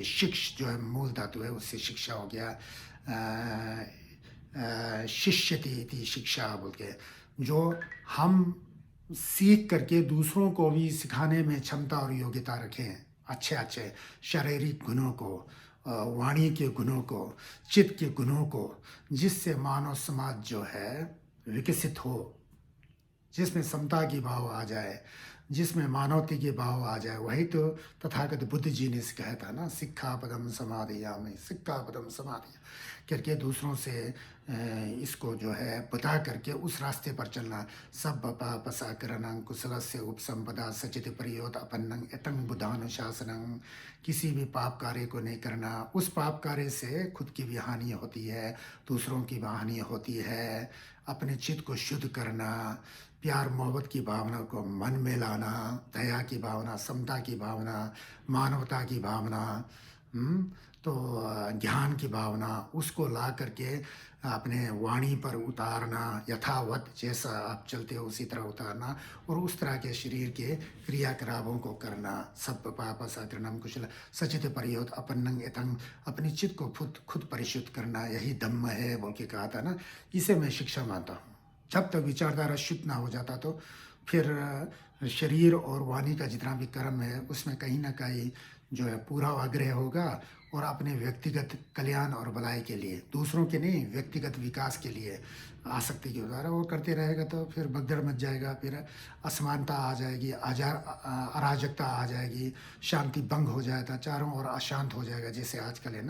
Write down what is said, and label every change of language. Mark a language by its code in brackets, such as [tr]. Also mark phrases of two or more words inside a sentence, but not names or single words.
[hi] शिक्ष जो है मूल धातु है, उससे शिक्षा हो गया। [sa] शिष्यति इति शिक्षा [hi] बोल के, जो हम सीख करके दूसरों को भी सिखाने में क्षमता और योग्यता रखें, अच्छे अच्छे शारीरिक गुणों को, वाणी के गुणों को, चित्त के गुणों को, जिससे मानव समाज जो है विकसित हो, जिसमें समता की भाव आ जाए, जिसमें मानवता के भाव आ जाए। वही तो तथागत बुद्ध जी ने कहा था ना, [pi] सिक्खा पदम समाधियामि, सिक्खा पदम समाधियामि। [hi] करके दूसरों से इसको जो है बता करके उस रास्ते पर चलना। [pi] सब पापसाकरणं कुशलस्य उपसंपदा सचित प्रयोत अपन्नं एतं बुधानुशासनं। [hi] किसी भी पाप कार्य को नहीं करना, उस पाप कार्य से खुद की भी हानि होती है, दूसरों की भी हानि होती है। अपने चित्त को शुद्ध करना, प्यार मोहब्बत की भावना को मन में लाना, दया की भावना, समता की भावना, मानवता की भावना, तो ज्ञान की भावना, उसको ला करके अपने वाणी पर उतारना, यथावत जैसा आप चलते हो उसी तरह उतारना, और उस तरह के शरीर के क्रियाकलापों को करना। [pi] सब पाप साकरणम कुशल सचित परियोत अपन्नंग एतंग। [hi] अपनी चित्त को खुद खुद परिशुद्ध करना, यही धम्म है बोल के कहा था ना। इसे मैं शिक्षा मानता हूँ। जब तक विचारधारा शुद्ध ना हो जाता तो फिर शरीर और वाणी का जितना भी कर्म है उसमें कहीं ना कहीं जो है पूरा आग्रह होगा, और अपने व्यक्तिगत कल्याण और भलाई के लिए, दूसरों के नहीं, व्यक्तिगत विकास के लिए आसक्ति के द्वारा वो करते रहेगा तो फिर भगदड़ मच जाएगा, फिर असमानता आ जाएगी, अराजकता आ जाएगी, शांति भंग हो जाएगा, चारों ओर अशांत हो जाएगा जैसे आजकल है ना।